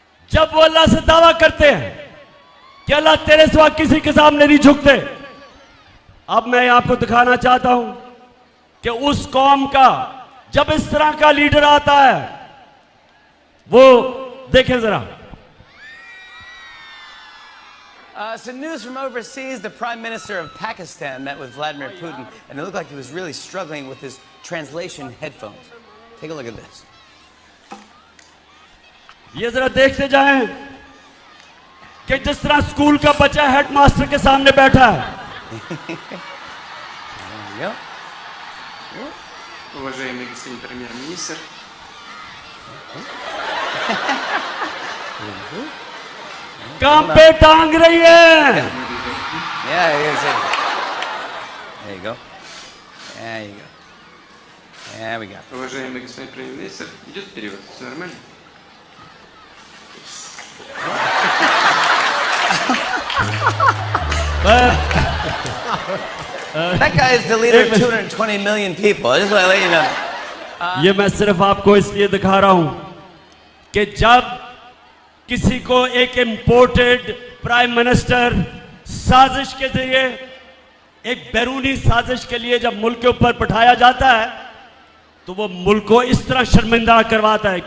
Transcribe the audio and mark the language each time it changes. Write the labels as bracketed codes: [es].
[hi] जब वो अल्लाह से दावा करते हैं कि अल्लाह तेरे सिवा किसी के सामने नहीं झुकते। अब मैं आपको दिखाना चाहता हूं कि उस कौम का जब इस तरह का लीडर आता है, वो देखें जरा। [en] Some news from overseas. The Prime Minister of Pakistan met with Vladimir Putin, and it looked like he was really struggling with his translation headphones. Take a look at this. [hi] ये जरा देखते जाएं कि जिस तरह स्कूल का बच्चा headmaster के सामने बैठा है। [ru] Уважаемый господин премьер-министр, [hi] काम पे टांग रही है। [en] Yeah, there you go. There you go. There we go. [ru] уважаемый господин премьер-министр, идет перевод, все нормально? [en] That guy is the leader of 220 million people. I just want to let you know. [hi] ये मैं सिर्फ आपको इसलिए दिखा रहा हूं कि जब किसी को एक इंपोर्टेड प्राइम मिनिस्टर साजिश के जरिए, एक बैरूनी साजिश के लिए जब मुल्क के ऊपर पठाया जाता है तो वो मुल्क को इस तरह शर्मिंदा करवाता है।